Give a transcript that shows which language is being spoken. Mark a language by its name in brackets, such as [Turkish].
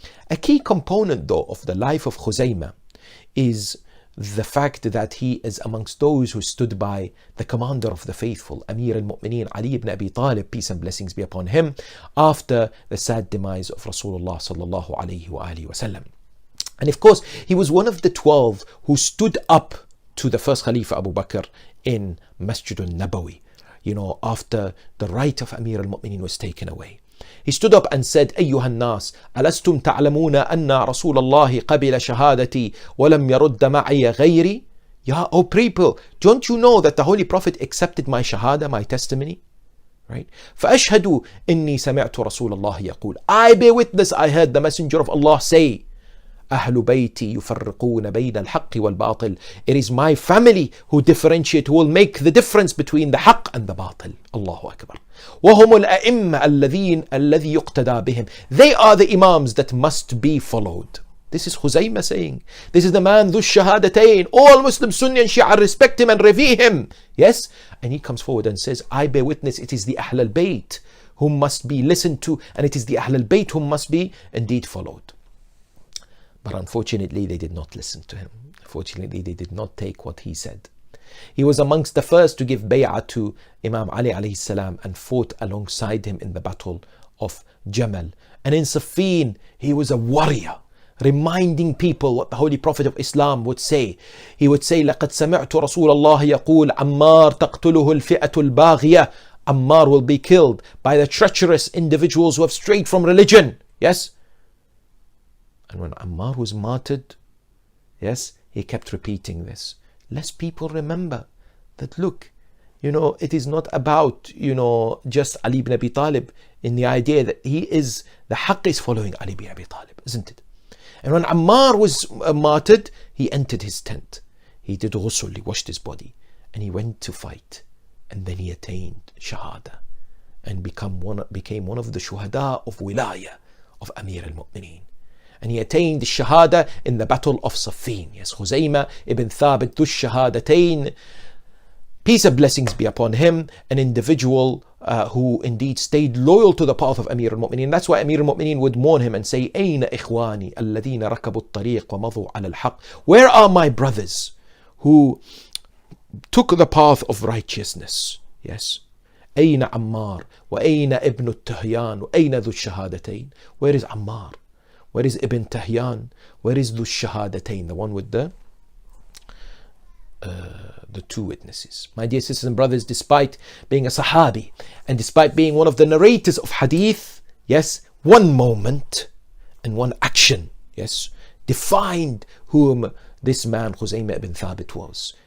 [English] A key component though of the life of Khuzaima is the fact that he is amongst those who stood by the commander of the faithful, Amir al-Mu'mineen Ali ibn Abi Talib, peace and blessings be upon him, after the sad demise of Rasulullah sallallahu alayhi wa alihi wasallam. And of course, he was one of the 12 who stood up to the first Khalifa Abu Bakr in Masjid al-Nabawi, after the right of Amir al-Mu'mineen was taken away. He stood up and said, [Arabic] أيها الناس ألستم تعلمون أن رسول الله قبل شهادتي ولم يرد معي غيري. [English] O people, don't you know that the Holy Prophet accepted my shahada, my testimony? Right? [Arabic] فأشهد إني سمعت رسول الله يقول, [English] I bear witness, I heard the Messenger of Allah say, [Arabic] أهل بيتي يفرقون بين الحق والباطل. [English] It is my family who differentiate, who will make the difference between the haqq and the batil. Allahu Akbar. [Arabic] وهم الأئمة الذي يقتدى بهم. [English] They are the imams that must be followed. This is Khuzaima saying. This is the man, ذو الشهادتين. All Muslims, Sunni and Shia, respect him and revere him. Yes? And he comes forward and says, I bear witness, it is the Ahl al-Bayt whom must be listened to, and it is the Ahl al-Bayt whom must be indeed followed. But unfortunately, they did not listen to him. Unfortunately, they did not take what he said. He was amongst the first to give bay'ah to Imam Ali alayhi salam and fought alongside him in the battle of Jamal. And in Siffin, he was a warrior, reminding people what the Holy Prophet of Islam would say. He would say, [Arabic] لَقَدْ سَمِعْتُ رَسُولَ اللَّهِ يَقُولُ عَمَّارْ تَقْتُلُهُ الْفِئَةُ الْبَاغِيَةُ. [English] Ammar will be killed by the treacherous individuals who have strayed from religion. Yes? And when Ammar was martyred, yes, he kept repeating this. Lest people remember that, look, it is not about, just Ali ibn Abi Talib, in the idea that the haqq is following Ali ibn Abi Talib, isn't it? And when Ammar was martyred, he entered his tent. He did ghusl, he washed his body, and he went to fight. And then he attained shahada and became one of the shuhada of wilayah of Amir al-Mu'mineen. And he attained the shahada in the battle of Siffin. Yes, KHUZAIMA ibn Thabit, Dhu Shahadatain, peace and blessings be upon him, an individual who indeed stayed loyal to the path of Amir al-Mu'mineen. That's why Amir al-Mu'mineen would mourn him and say, [Arabic] أين إخواني الذين ركبوا الطريق ومضوا على الحق. [English] Where are my brothers who took the path of righteousness? Yes. [Arabic] أين عمار وأين ابن التهيان وأين ذو الشهادتين. [English] Where is Ammar? Where is Ibn Tahyan? Where is ذو الشهادتين, the one with the two witnesses? My dear sisters and brothers, despite being a sahabi and despite being one of the narrators of hadith, yes, one moment and one action, yes, defined whom this man KHUZAIMA ibn Thabit was.